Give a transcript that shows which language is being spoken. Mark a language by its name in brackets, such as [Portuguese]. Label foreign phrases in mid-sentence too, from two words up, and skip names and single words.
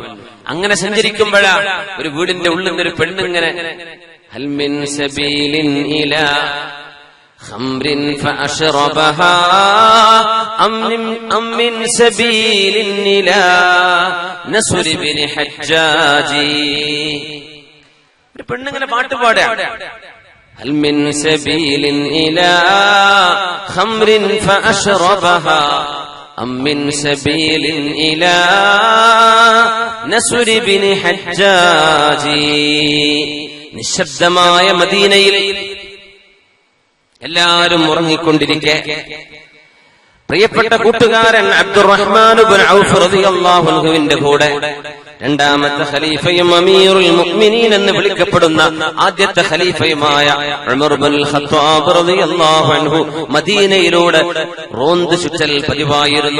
[Malayalam] അങ്ങനെ സഞ്ചരിക്കുമ്പോഴാ ഒരു വീടിന്റെ ഉള്ളിൽ നിന്ന് ഒരു പെണ്ണിങ്ങനെ [Arabic] هل من سبيل إلى خمر فأشربها أم من سبيل إلى نصر بن حجاج, [Malayalam] ഒരു പെണ്ണിങ്ങനെ പാട്ട് പാടുക. [Arabic] هل من سبيل إلى خمر فأشربها أم من سبيل إلى نسر بن حجاج. [Malayalam] നിശബ്ദമായ മദീനയിൽ എല്ലാവരും ഉറങ്ങിക്കൊണ്ടിരിക്കെ പ്രിയപ്പെട്ട കൂട്ടുകാരൻ അബ്ദുറഹ്മാൻ ഇബ്നു ഔഫ് [Arabic] رضي الله عنه [Malayalam] കൂടെ രണ്ടാമത്തെ ഖലീഫയും [Arabic] أمير المؤمنين [Malayalam] എന്ന് വിളിക്കപ്പെടുന്ന ആദ്യത്തെ ഖലീഫയുമായ ഉമർ ഇബ്നുൽ ഖത്താബ് [Arabic] رضي الله عنه [Malayalam] മദീനയിലൂടെ റോന്ത് ചുറ്റൽ പതിവായിരുന്നു.